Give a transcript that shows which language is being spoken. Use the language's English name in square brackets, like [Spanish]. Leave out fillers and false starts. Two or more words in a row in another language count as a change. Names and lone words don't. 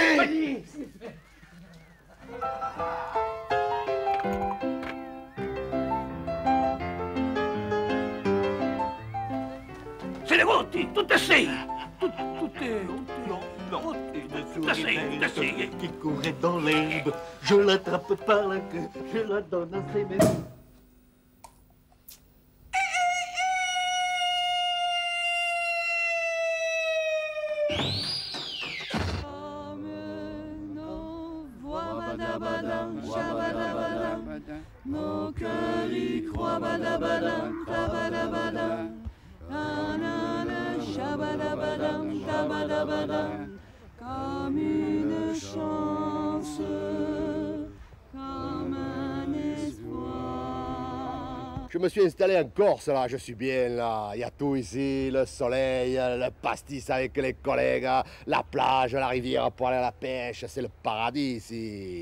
[Italian] Se ne conti, tutte e sei. Tutte sei. [French] Qui courait dans l'herbe, je l'attrape par la queue, je la donne à ses mains. Nos cœurs y croient, badabadam, tabadabadam. Nanana, shabadabadam, tabadabadam. Comme une chance, comme un espoir. Je me suis installé en Corse, là, je suis bien, là. Il y a tout ici, le soleil, le pastis avec les collègues, la plage, la rivière pour aller à la pêche, c'est le paradis ici.